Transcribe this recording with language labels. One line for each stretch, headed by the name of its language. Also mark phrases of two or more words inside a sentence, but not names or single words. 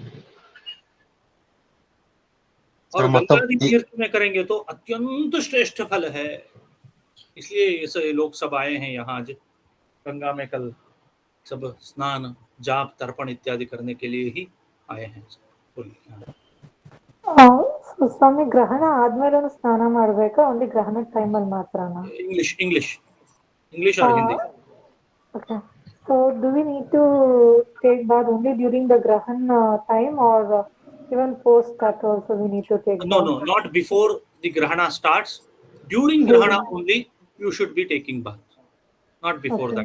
Hindi: और गंगा नदी तीर्थ में करेंगे तो अत्यंत श्रेष्ठ फल है। इसलिए ये लोग सब आए हैं यहाँ आज गंगा में, कल सब स्नान जाप तर्पण इत्यादि करने के लिए ही आए हैं। बोलिए।
Kannada: ಸ್ವಾಮಿ ಗ್ರಹಣ ಆದ್ಮೇಲೆ ಸ್ನಾನ ಮಾಡ್ಬೇಕಾ, ಓನ್ಲಿ ಗ್ರಹಣ ಟೈಮಲ್ಲಿ ಮಾತ್ರನಾ?
English: English or Hindi? Okay. So do we need to take bath only during the Grahan time, or even post that also we need to take bath? No, not before the Grahana starts. During Grahana only you should be taking bath, not before that.